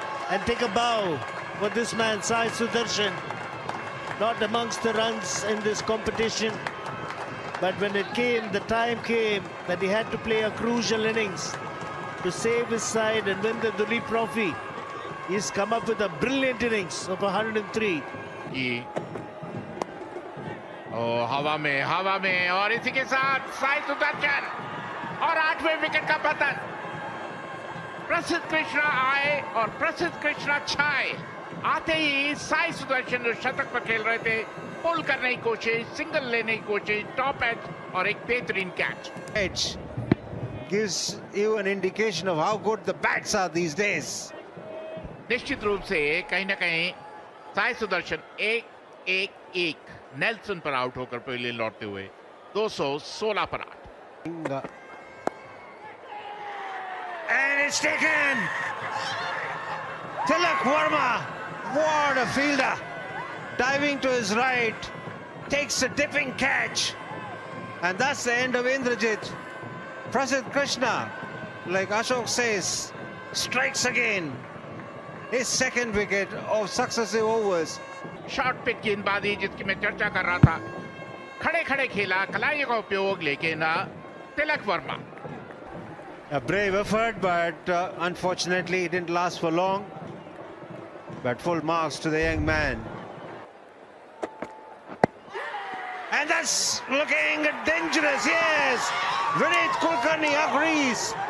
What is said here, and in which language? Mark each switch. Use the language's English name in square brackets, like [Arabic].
[English] And take a bow for this man, Sai Sudarshan. Not amongst the runs in this competition. But when it came, the time came that he had to play a crucial innings to save his side and win the Duleep Trophy. He's come up with a brilliant innings of 103. [Hindi] हवा में और इसी के साथ साई सुदर्शन और 8वें wicket का पतन। प्रसिद्ध कृष्णा आए और प्रसिद्ध कृष्णा छाए। आते ही साई सुदर्शन जो शतक पर खेल रहे थे, पुल करने की कोशिश, सिंगल लेने की कोशिश, टॉप एज और एक बेहतरीन catch. [English] Edge gives you an indication of how good the bats are these days. [Hindi] निश्चित रूप से कहीं ना कहीं साई सुदर्शन 1-1-1 नेल्सन पर आउट होकर पहले लौटते हुए 216 पर 8। [English] And it's taken. Tilak Verma, what a fielder. Diving to his right, takes a dipping catch. And that's the end of Indrajit. Prasidh Krishna, like Ashok says, strikes again. His second wicket of successive overs. [Hindi] Short pitch गेंदबाजी जिसकी मैं चर्चा कर रहा था, खड़े खड़े खेला कलाई का उपयोग, लेकिन Tilak Varma [English] A brave effort, but unfortunately it didn't last for long. But full marks to the young man. And that's looking dangerous, yes. Vineet Kulkarni agrees.